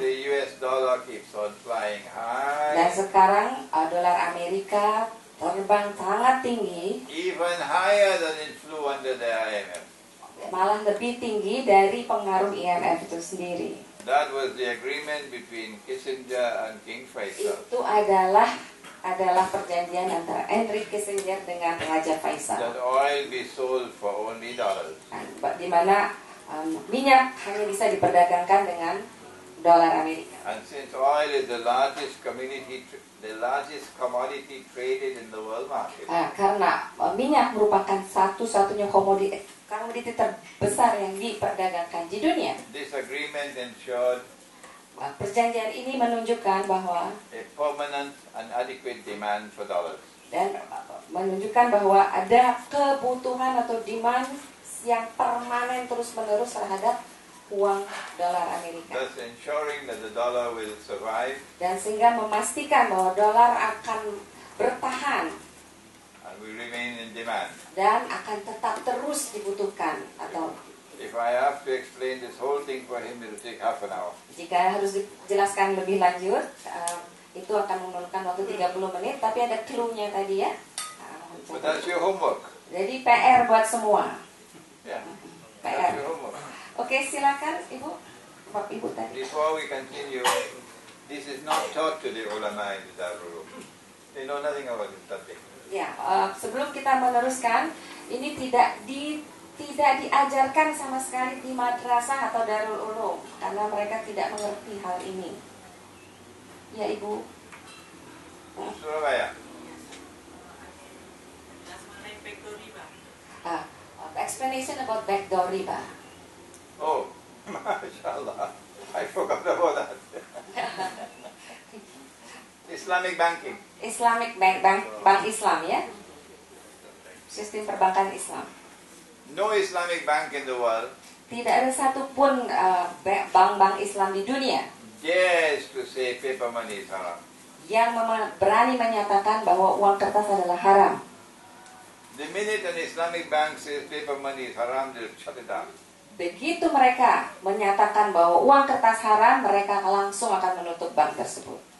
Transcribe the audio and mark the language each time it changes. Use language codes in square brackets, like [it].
[en] the US dollar keeps on flying [id] dan [en] high, [id] sekarang dolar Amerika terbang sangat tinggi [en] even higher than it flew under the IMF. [id] malah lebih tinggi dari pengaruh IMF itu sendiri. [en] That was the agreement between Kissinger and King Faisal. [id] Itu adalah perjanjian antara Henry Kissinger dengan Raja Faisal. [en] That oil be sold for only dollars. [id] Di mana minyak hanya bisa diperdagangkan dengan dolar Amerika. [en] And since oil is the largest commodity traded in the world market, [id] Karena minyak merupakan satu-satunya komoditi terbesar yang diperdagangkan di dunia. [en] this agreement ensured [id] Perjanjian ini menunjukkan bahwa [en] a permanent and adequate demand for dollars. [id] dan menunjukkan bahwa ada kebutuhan atau demand yang permanen terus-menerus terhadap uang dolar Amerika. [en] Thus ensuring that the dollar will survive [id] Dan sehingga memastikan bahwa dolar akan bertahan [en] and will remain in demand. [id] dan akan tetap terus dibutuhkan atau [en] If I have to explain this whole thing for him, it will take half an hour. [id] jika harus dijelaskan lebih lanjut itu akan memerlukan waktu 30 menit tapi ada clue-nya tadi ya. [en] But that's your homework. [id] Jadi PR buat semua. [en] Yeah, [id] PR. [en] that's your homework. [id] Oke, silakan Ibu. Bapak Ibu tadi. [en] Before we continue, this is not taught to the ulama in the Darul Uloom. They know nothing about this subject. [id] Ya, sebelum kita meneruskan, ini tidak diajarkan sama sekali di madrasah atau Darul Ulum karena mereka tidak mengerti hal ini. Ya, Ibu. Surabaya. [en] Explanation about backdoor riba. Oh, mashallah. I forgot about that. Islamic banking. Islamic bank [id] Islam ya. Sistem perbankan Islam. [en] No Islamic bank in the world [id] Tidak ada satupun bank-bank Islam di dunia [en] dares to say paper money is haram. [id] yang berani menyatakan bahwa uang kertas adalah haram. [en] The minute an Islamic bank says paper money is haram, they'll shut it down. [id] Begitu mereka menyatakan bahwa uang kertas haram, mereka langsung akan menutup bank tersebut.